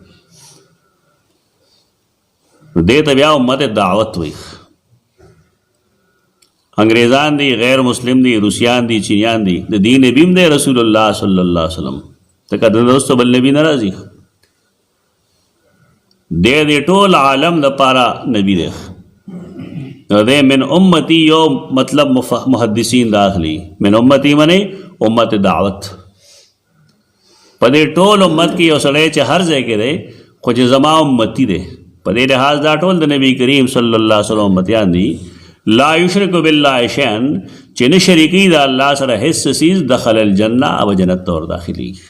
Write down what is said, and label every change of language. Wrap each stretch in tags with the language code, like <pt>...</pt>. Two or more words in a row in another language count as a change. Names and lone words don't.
<ps>نو دې ته بیا امت دعوت وایي انګریزان دی غیر مسلم دی روسیان دی چینیان دی د دې نبي هم دی رسول الله</ps> <ar>صلی الله علیه وسلم</ar> <ps>ځکه د دوستو بل نبي نه راځي دې ټول عالم دپاره نبي دی دے</ps> <ar>من امتی</ar> <ps>یو مطلب محدثین داخلی</ps> <ar>من امتی</ar> <ps>منی امت دعوت پدے ټول امت کی یو سړی چې هر ځای کې دی خو چې زما امتی دی پدې لحاظ دا ټول د نبی کریم</ps> <ar>صلی الله علیه وسلم</ar> <ps>امتیان دي</ps> <ar>لا یشرک بالله شیئا</ar> <ps>چې نه شریکي د الله سره هیڅ څیز</ps> <ar>دخل الجنه</ar> <ps>او جنت ته ور داخلي</ps>